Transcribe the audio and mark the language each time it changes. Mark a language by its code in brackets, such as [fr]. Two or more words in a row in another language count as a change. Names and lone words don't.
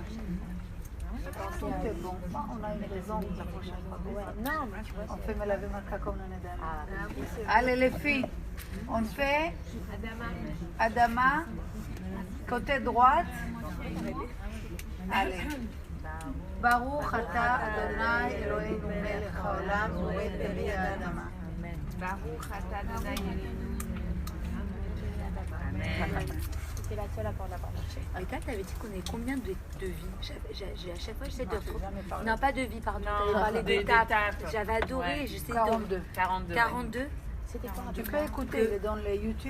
[fr] Tout est bon. On a une raison la prochaine fois. Non, mais tu vois. On fait [he] מלווה מלכה [fr] comme on est dans. Allez les filles, on fait Adama, côté droite. Allez. [he] ברוך אתה אדוני אלוהינו מלך העולם בורא בי האדמה. ברוך אתה אדוני אמן. [fr] C'était la seule à pas en avoir marché. Mais toi, t'avais dit qu'on avait combien de vies? À chaque fois, j'essaie de retrouver. Non, pas de vie, pardon. Non, T'avais parlé d'étapes. d'étapes. J'avais adoré. Ouais. J'essaie 42. 42. 42. C'était quoi? Tu peux écouter, il est dans les YouTube.